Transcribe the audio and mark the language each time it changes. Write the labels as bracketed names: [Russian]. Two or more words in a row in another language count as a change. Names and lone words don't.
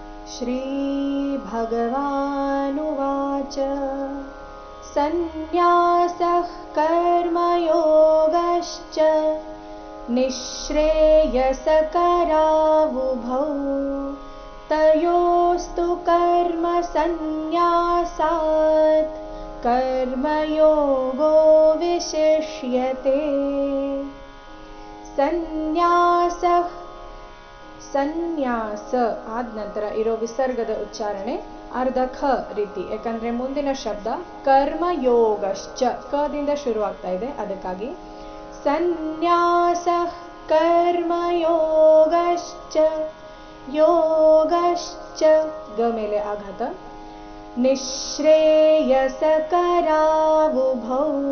[Sanskrit] श्रीभगवानुवाच सन्न्यासः कर्मयोगश्च निःश्रेयसकरावुभौ तयोस्तु कर्मसन्न्यासात् कर्मयोगो विशिष्यते। [Kannada] ಸನ್ಯಾಸ ಆದ ನಂತರ ಇರೋ ವಿಸರ್ಗದ ಉಚ್ಚಾರಣೆ ಅರ್ಧ ಖ ರೀತಿ, ಯಾಕಂದ್ರೆ ಮುಂದಿನ ಶಬ್ದ ಕರ್ಮಯೋಗಶ್ಚ ಕದಿಂದ ಶುರುವಾಗ್ತಾ ಇದೆ, ಅದಕ್ಕಾಗಿ [Sanskrit] ಸನ್ಯಾಸ ಕರ್ಮಯೋಗಶ್ಚ ಯೋಗಶ್ಚ [Kannada] ಗ ಮೇಲೆ ಆಘಾತ ನಿಶ್ರೇಯಸಕರಾವುಭೌ